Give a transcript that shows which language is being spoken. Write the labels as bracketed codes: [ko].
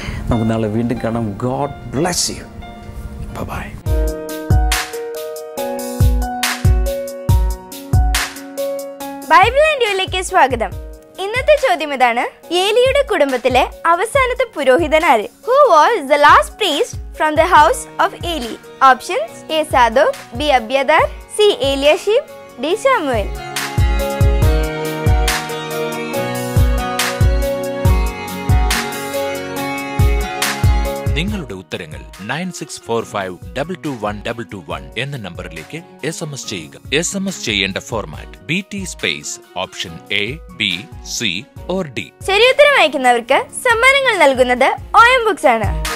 [ml] നമുക്ക് നാളെ വീണ്ടും കാണാം. [en] God bless you. [ml] By. Bible and യുയിലേക്ക് സ്വാഗതം. ഇന്നത്തെ ചോദ്യം ഇതാണ്: ഏലിയുടെ കുടുംബത്തിലെ അവസാനത്തെ പുരോഹിതൻ ആര്? [en] Who was the last priest from the house of Eli? Options: A. Sadok, B. Abiathar, C. Eliashib, D. Samuel. [ml] നിങ്ങളുടെ ഉത്തരങ്ങൾ 9645221221 എന്ന നമ്പറിലേക്ക് SMS ചെയ്യുക. SMS ചെയ്യേണ്ട format BT space option A, B, C or D. ശരിയുത്തരം അയക്കുന്നവർക്ക് സമ്മാനങ്ങൾ നൽകുന്നത് OM ബുക്സ് ആണ്.